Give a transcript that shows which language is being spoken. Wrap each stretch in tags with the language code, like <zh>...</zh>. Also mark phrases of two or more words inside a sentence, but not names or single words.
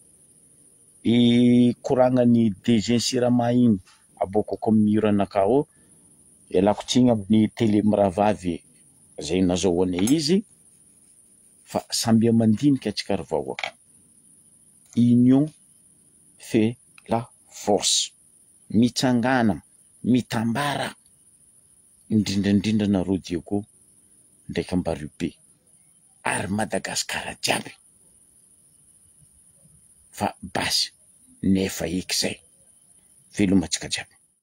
<mg>Koragnany DG Sirama igny aboaka koa amin'ny mur anakao. Ialako tsiny amin'ny télé Miravavy zay nazahoanay izy. Fa samby amandinika atsika ry vahoaka.</mg> <fr>Union fait la force.</fr> <mg>Mitsangana, mitambara, indrindra nareo Diego ndraiky Ambaribe ary Madagasikara jiaby fa basy nefa eky zay velomantsika jiaby.</mg>